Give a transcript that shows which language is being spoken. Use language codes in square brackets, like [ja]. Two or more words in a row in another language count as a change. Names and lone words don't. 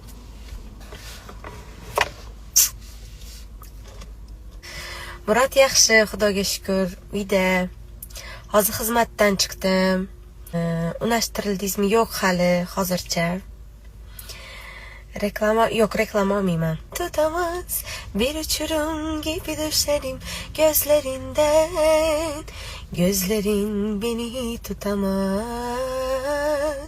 [uz] Murat yaxshi, Xudoga shukr, uyda. Hozir xizmatdan chiqdim. Unashtirildingizmi? Yo'q hali, hozircha. Reklama olmayman. [tr] Tutamas bir uçurum gibi düşlerim gözlerinden. Gözlerin beni tutamaz.